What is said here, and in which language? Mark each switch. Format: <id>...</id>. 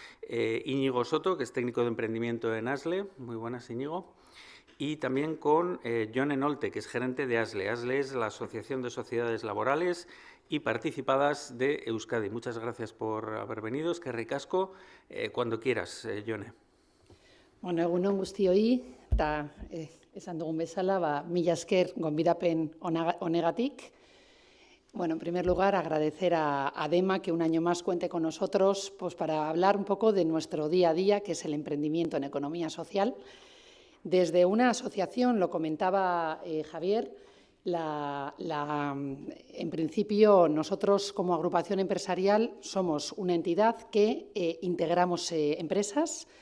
<es>Íñigo Soto, que es técnico de emprendimiento en ASLE. Muy buenas, Íñigo. Y también con Jon Enolte, que es gerente de ASLE. ASLE es la Asociación de Sociedades Laborales y Participadas de Euskadi. Muchas gracias por haber venido. Es que ricasco. Cuando quieras, Jone.</es> <eu>Bueno, egunon guztioi, eta esan dugun bezala, mila esker gonbidapen honegatik.</eu> <es>Bueno, en primer lugar, agradecer a DEMA que un año más cuente con nosotros pues, para hablar un poco de nuestro día a día, que es el emprendimiento en economía social. Desde una asociación, lo comentaba Javier, en principio nosotros como agrupación empresarial somos una entidad que integramos empresas.</es>